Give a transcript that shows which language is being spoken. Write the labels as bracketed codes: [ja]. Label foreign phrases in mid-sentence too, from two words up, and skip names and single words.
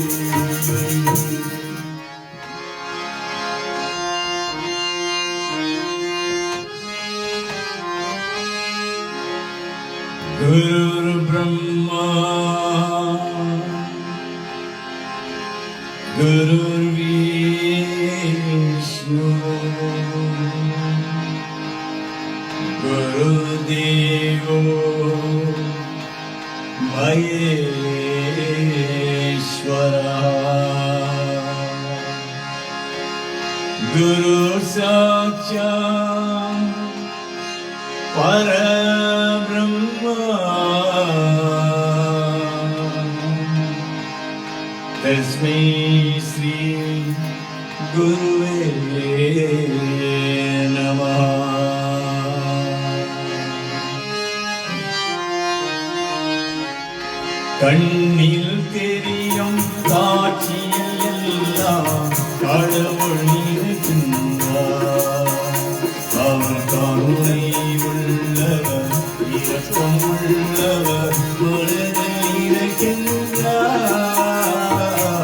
[sa] गुरु ब्रह्मा गुरु விஷ்ணு गुरुदेवो महेश्वरा गुरु साक्षात् परब्रह्मा तस्मै श्री गुरुवे नमः. [ta] கண்ணில் தெரியும் காட்சியில் எல்லாம் கடவுள் இருக்கின்றார். அவர் கருணை உள்ளவர் இரக்கம் உள்ளவர் மனதில் இருக்கின்றார்.